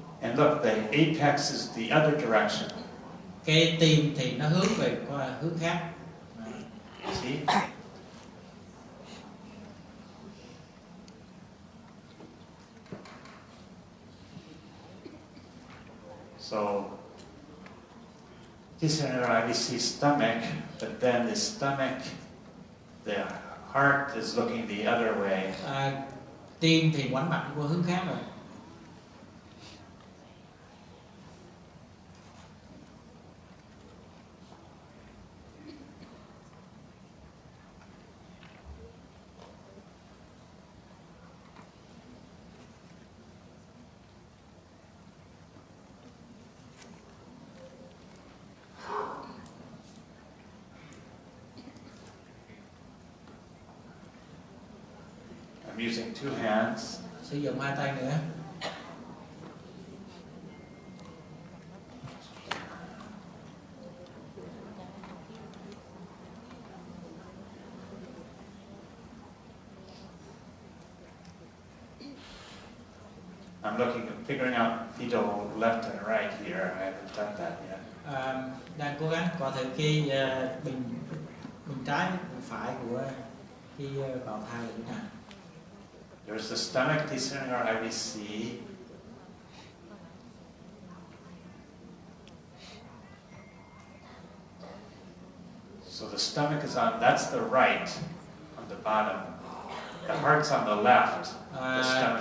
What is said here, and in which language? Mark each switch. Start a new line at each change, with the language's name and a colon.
English: And look, the apex is the other direction.
Vietnamese: Cái tim thì nó hướng về hướng khác.
English: See? So, descending or IVC stomach, but then the stomach, the heart is looking the other way.
Vietnamese: Tim thì ngoảnh mặt qua hướng khác rồi.
English: I'm using two hands.
Vietnamese: Sử dụng hai tay nữa.
English: I'm figuring out fetal left and right here. I haven't done that yet.
Vietnamese: Đang cố gắng coi thử cái bình trái, bình phải của cái bào thai là thế nào.
English: There's the stomach descending our IVC. So the stomach is on, that's the right, on the bottom. The heart's on the left. The stomach's